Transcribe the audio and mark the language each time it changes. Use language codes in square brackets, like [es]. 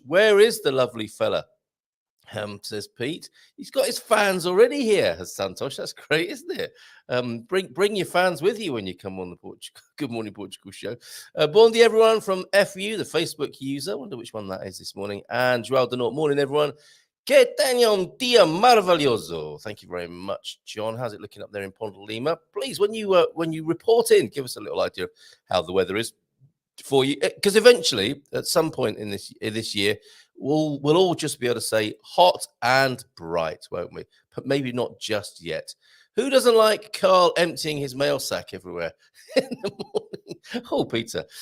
[en] Where is the lovely fella? Says Pete. He's got his fans already here, has Santos. That's great, isn't it? Bring your fans with you when you come on the Good Morning Portugal show. [pt] Bon dia, [en] everyone, from FU, the Facebook user. I wonder which one that is this morning. And João de Norte. Morning, everyone. [pt] Que tenham um dia maravilhoso. [en] Thank you very much, John. How's it looking up there in Ponte Lima? Please, when you report in, give us a little idea of how the weather is for you, because eventually, at some point in this year, we'll all just be able to say hot and bright, won't we? But maybe not just yet. Who doesn't like Carl emptying his mail sack everywhere in the morning? Oh, Peter.